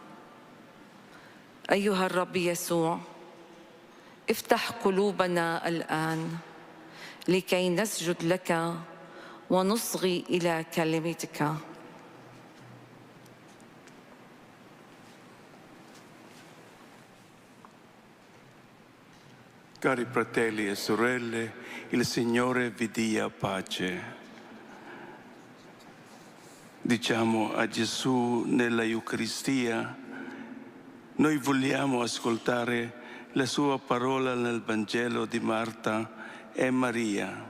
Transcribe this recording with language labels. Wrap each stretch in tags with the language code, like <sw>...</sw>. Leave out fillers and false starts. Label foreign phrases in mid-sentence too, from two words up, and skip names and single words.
<ar>أيها الرب يسوع، افتح قلوبنا الآن لكي نسجد لك ونصغي إلى كلمتك.</ar> <it>Cari fratelli e sorelle, il Signore vi dia pace. Diciamo a Gesù nella Eucaristia, noi vogliamo ascoltare la sua parola nel Vangelo di Marta e Maria.</it>